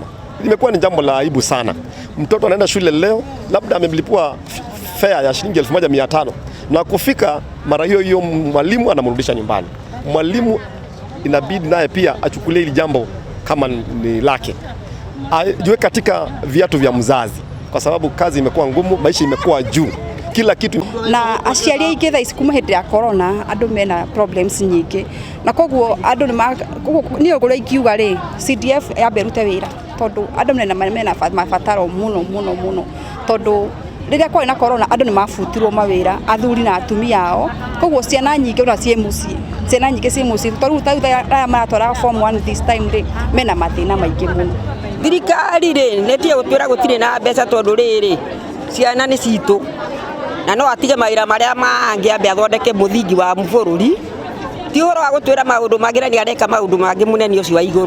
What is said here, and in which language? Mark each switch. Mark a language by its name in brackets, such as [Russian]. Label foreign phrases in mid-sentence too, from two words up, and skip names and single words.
[Swahili] Limekuwa ni jambo la aibu sana. Mtoto anaenda shule leo, labda amemlipua fare ya shilingi 1500 na kufika mara hiyo mwalimu anamrudisha nyumbani. Mwalimu inabidi naye pia achukulie hili jambo kama ni lake. Ajue katika viatu vya mzazi kwa sababu kazi imekuwa ngumu, maisha imekuwa juu. Kila kitu [Kikuyu] na aciari aingĩ thaa ici kuma hĩndĩ ya corona andũ mena problems nyingĩ na koguo andũ nĩ ũguo ikiuga rĩ CDF yambe rute wĩra tondũ andũ mena mabataro mũno tondũ rĩrĩa kwari na corona andũ nĩ mabutirwo mawĩra athuri na atumia ao koguo ciana nyingĩ ona ciĩ mũciĩ ciana nyingĩ ciĩ mũciĩ tondũ aya maratwara form 1 [English] this time [Kikuyu] rĩ mena mathĩna maingĩ mũno. Thirikari rĩ netie gũtwĩra gũtirĩ na mbeca tondũ rĩrĩ ciana nĩ citũ na no atige mawĩra marĩa mangĩ ambe athondeke mũthingi wa bũrũri. Ti ũhoro wa gũtwĩra maũndũ mangĩ na nĩ areka maũndũ mangĩ mũnene ũcio wa igũrũ.